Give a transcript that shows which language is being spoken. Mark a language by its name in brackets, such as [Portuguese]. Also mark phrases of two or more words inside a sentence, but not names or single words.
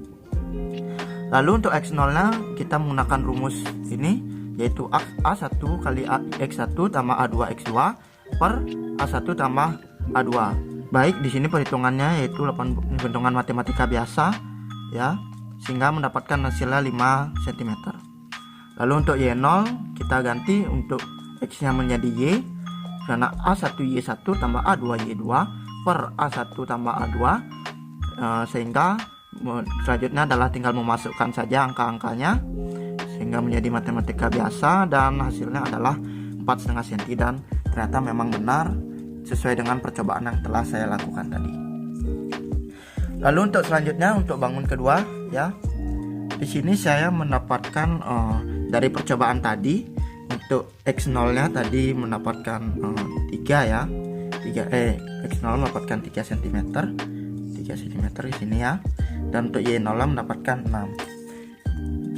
[Indonesian] Lalu untuk X0-nya kita menggunakan rumus ini, yaitu A1 kali X1 tambah A2 X2 per A1 tambah A2. Baik, di sini perhitungannya yaitu perhitungan matematika biasa ya, sehingga mendapatkan hasilnya 5 cm. Lalu untuk Y0 kita ganti untuk X-nya menjadi Y, karena A1 Y1 tambah A2 Y2 per A1 tambah A2, sehingga selanjutnya adalah tinggal memasukkan saja angka-angkanya, sehingga menjadi matematika biasa, dan hasilnya adalah 4,5 cm, dan ternyata memang benar sesuai dengan percobaan yang telah saya lakukan tadi. Lalu untuk selanjutnya, untuk bangun kedua ya, di sini saya mendapatkan dari percobaan tadi untuk X0 nya tadi mendapatkan 3 ya, X0 mendapatkan 3 cm di sini ya, dan untuk Y0 mendapatkan 6.